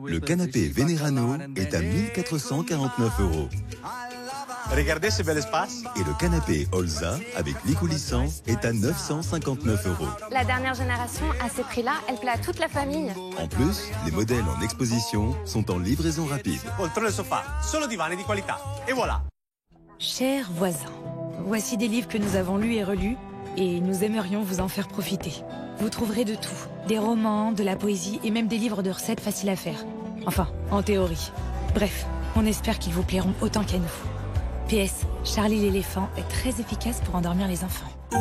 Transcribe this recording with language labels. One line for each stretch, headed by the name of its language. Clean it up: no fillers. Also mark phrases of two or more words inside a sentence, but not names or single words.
French: Le canapé Venerano est à 1 449 €. Regardez ce bel espace. Et le canapé Olza avec lit coulissant est à 959 €. La dernière génération, à ces prix-là, elle plaît à toute la famille. En plus, les modèles en exposition sont en livraison rapide.
Italian: Oltre le sofa, solo divani di qualità.
French: Et voilà. Chers voisins, voici des livres que nous avons lus et relus et nous aimerions vous en faire profiter. Vous trouverez de tout, des romans, de la poésie et même des livres de recettes faciles à faire. Enfin, en théorie. Bref, on espère qu'ils vous plairont autant qu'à nous. PS, Charlie l'éléphant est très efficace pour endormir les enfants.